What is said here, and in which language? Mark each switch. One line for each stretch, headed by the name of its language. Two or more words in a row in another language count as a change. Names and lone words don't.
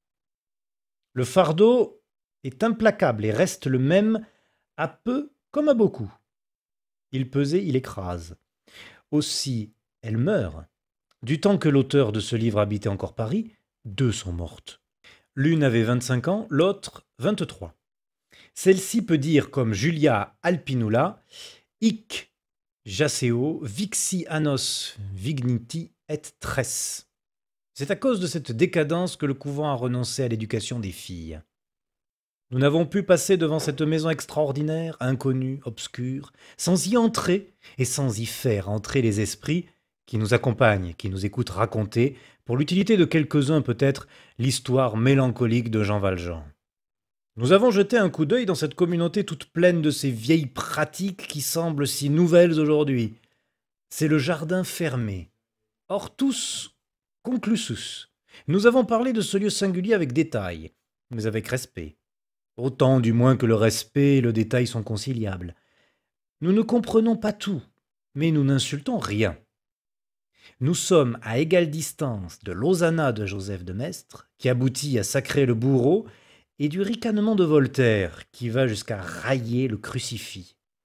French: Le fardeau est implacable et reste le même à peu comme à beaucoup. Il pesait, il écrase. Aussi, elle meurt. Du temps que l'auteur de ce livre habitait encore Paris, 2 sont mortes. L'une avait 25 ans, l'autre 23. Celle-ci peut dire comme Julia Alpinula,
Latin: hic jaceo vixi annos vigniti et tres.
French: C'est à cause de cette décadence que le couvent a renoncé à l'éducation des filles. Nous n'avons pu passer devant cette maison extraordinaire, inconnue, obscure, sans y entrer et sans y faire entrer les esprits qui nous accompagnent, qui nous écoutent raconter, pour l'utilité de quelques-uns peut-être, l'histoire mélancolique de Jean Valjean. Nous avons jeté un coup d'œil dans cette communauté toute pleine de ces vieilles pratiques qui semblent si nouvelles aujourd'hui. C'est le jardin fermé,
Latin: hortus conclusus.
French: Nous avons parlé de ce lieu singulier avec détail, mais avec respect. Autant du moins que le respect et le détail sont conciliables. Nous ne comprenons pas tout, mais nous n'insultons rien. Nous sommes à égale distance de l'hosanna de Joseph de Maistre, qui aboutit à sacrer le bourreau, et du ricanement de Voltaire, qui va jusqu'à railler le crucifix.